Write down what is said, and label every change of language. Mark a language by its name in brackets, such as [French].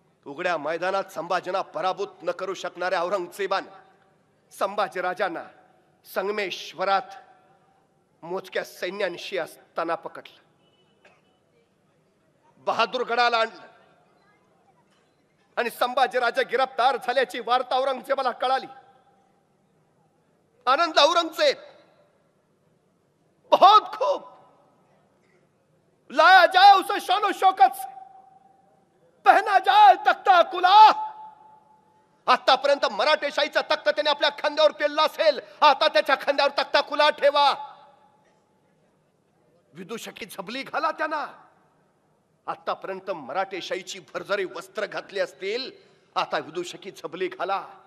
[Marathi] उघड्या मैदानात संभाजींना पराभूत न करू शकणाऱ्या औरंगजेबाने संभाजीराजांना संगमेश्वरात मोजक्या सैन्यांशी असताना पकडलं. बहादूरगडाला आणलं आणि संभाजीराजे गिरफ्तार झाल्याची वार्ता औरंगजेबाला कळाली. [Hindi] आनंद औरंगजेब बहुत खूब लाया जाए उसे शानो शौकत से, पहना जाए तख्ता कुला. [Marathi] आतापर्यंत मराठेशाहीचा तख्त त्याने आपल्या खांद्यावर पेलला असेल, आता त्याच्या खांद्यावर तख्ता कुला ठेवा. विदूषकी झबली घाला त्यांना. आतापर्यंत मराठेशाहीची भरजरी वस्त्र घातली असतील, आता विदूषकी झबली घाला.